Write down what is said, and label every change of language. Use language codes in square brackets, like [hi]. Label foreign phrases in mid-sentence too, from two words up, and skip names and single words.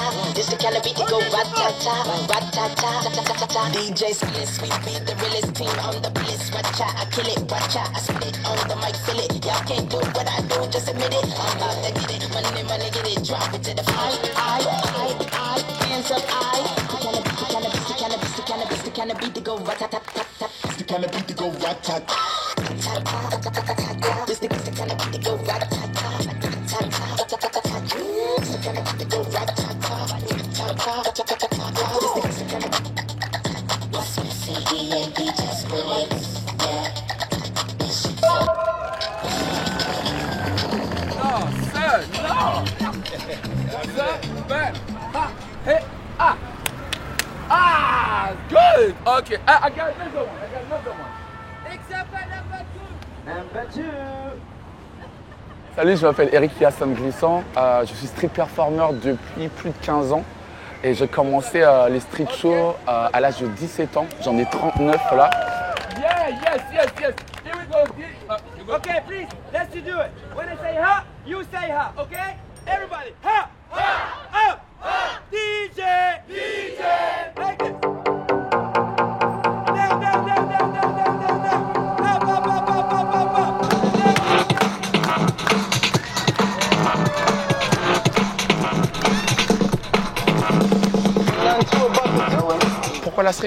[en] This the kind of beat to go rat-ta-ta, rat-ta-ta, ta-ta-ta-ta. DJ Spliss, we beat the realest team on the bliss. Watch out, I kill it, watch out, I spit on the mic, feel it. Y'all can't do what I do, just admit it. I'm about to get it, money, get it, drop it to the floor. I, hands up, the kind of beat to go rat-ta-ta-ta-ta. It's the kind of beat to go rat-ta-ta. This the kind of beat to go rat-ta-ta. What's missing? D&D just bullets. Yeah. No, sir, no! Sir, man. Ha, hey, ah! Ah, good! Okay, I got another one. Except number two. [fr] Salut, je m'appelle Eric Piasson Glissant. Je suis [en] street performer [fr] depuis plus de 15 ans. Et j'ai commencé les [en] street shows [fr] à l'âge de 17 ans. J'en ai 39 là. [en] Yeah, yes. Here we go. Okay, please, let's do it. When I say ha, you say ha, okay? Everybody, ha, up, DJ, like this. [fr] Pourquoi la street?